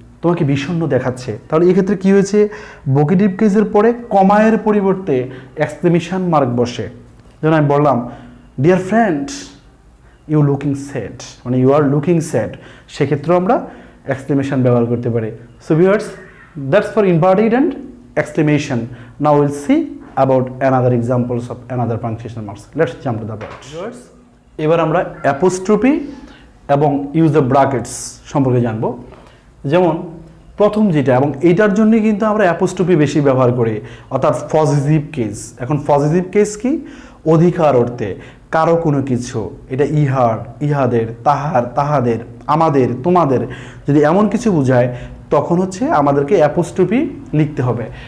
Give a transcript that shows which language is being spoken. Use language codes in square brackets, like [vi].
[bn] তোমাকে বিষণ্ণ দেখাচ্ছে, তাহলে এক্ষেত্রে কি হয়েছে, ভোকেটিভ কেসের পরে কমায়ের পরিবর্তে এক্সক্লেমেশন মার্ক বসে। যেমন আমি বললাম [en] dear friend you looking sad, [bn] মানে [en] you are looking sad, [bn] সেক্ষেত্রেও আমরা এক্সক্লেমেশন ব্যবহার করতে পারি। [en] So viewers, that's for inverted and exclamation. Now will see about another examples of another punctuation marks. Let's jump to the part. [bn] এবার আমরা apostrophe এবং use of brackets সম্পর্কে জানব। যেমন প্রথম যেটা, এবং এইটার জন্য কিন্তু আমরা অ্যাপোস্ট্রফি বেশি ব্যবহার করি, অর্থাৎ পজিটিভ কেস। এখন পজিটিভ কেস কি, অধিকার অর্থে, কারো কোনো কিছু, এটা ইহার, ইহাদের, তাহার, তাহাদের, আমাদের, তোমাদের, যদি এমন কিছু বোঝায় তখন হচ্ছে আমাদেরকে অ্যাপোস্ট্রফি লিখতে হবে।